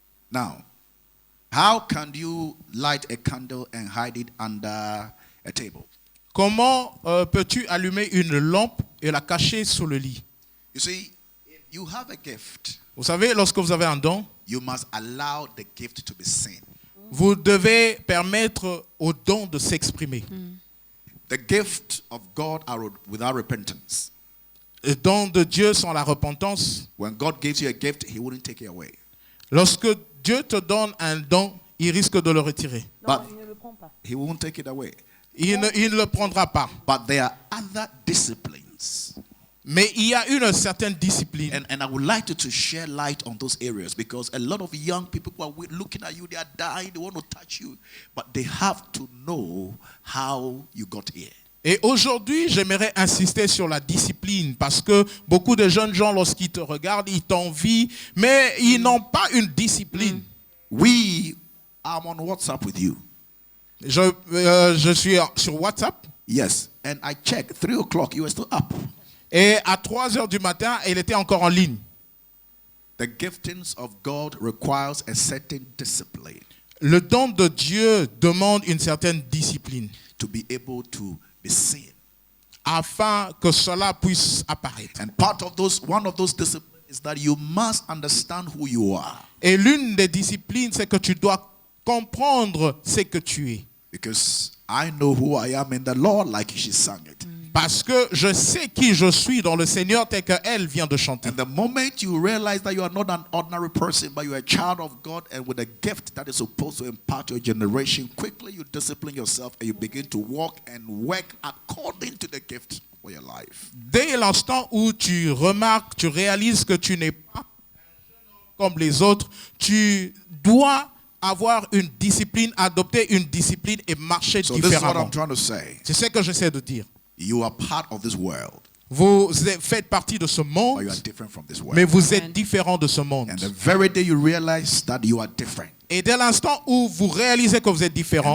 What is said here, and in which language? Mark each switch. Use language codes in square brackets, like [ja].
[en] Now, how can you light a candle and hide it under a table? [fr] Comment peux-tu allumer une lampe et la cacher sous le lit? [en] You see, if you have a gift, [fr] Vous savez, lorsque vous avez un don, [en] you must allow the gift to be seen. [fr] vous devez permettre au don de s'exprimer. [en] The gift of God are without repentance. [fr] Les dons de Dieu sans la repentance. [en] When God gives you a gift, He wouldn't take it away. [fr] Lorsque Dieu te donne un don, il risque de le retirer. Non, [en] But- [fr] il ne le prend pas. [en] He won't take it away. [fr] Il ne le prendra pas. [en] But there are other disciplines [fr] Mais il y a une certaine discipline. [en] And I would like to share light on those areas, because a lot of young people who are looking at you, they are dying, they want to touch you, but they have to know how you got here. [fr] Et aujourd'hui, j'aimerais insister sur la discipline parce que beaucoup de jeunes gens, lorsqu'ils te regardent, ils t'envient, mais ils n'ont pas une discipline. [en] I'm on WhatsApp with you. [fr] Je suis sur WhatsApp. [en] Yes, and I checked, 3 o'clock, you were still up. [fr] Et à 3 heures du matin, il était encore en ligne. [en] The giftings of God requires a certain discipline. [fr] Le don de Dieu demande une certaine discipline [en] To be able to be seen. [fr] afin que cela puisse apparaître. [en] And one of those disciplines is that you must understand who you are. [fr] Et l'une des disciplines, c'est que tu dois comprendre ce que tu es. [en] Because I know who I am in the Lord, like she sang it. [fr] Parce que je sais qui je suis dans le Seigneur, tel qu'elle vient de chanter. [en] And the moment you realize that you are not an ordinary person, but you are a child of God and with a gift that is supposed to impart your generation, quickly you discipline yourself and you begin to walk and work according to the gift for your life. [fr] Dès l'instant où tu remarques, tu réalises que tu n'es pas comme les autres, tu dois avoir une discipline, adopter une discipline et marcher [en] So this is what [fr] différemment. [en] I'm trying to say. [fr] C'est ce que j'essaie de dire. [en] You are part of this world, [fr] Vous faites partie de ce [en] but [fr] monde, [en] you are different from this world. [fr] mais vous êtes différent de ce monde. [en] And the very day you realize that you are different, [fr] Et dès l'instant où vous réalisez que vous êtes différent,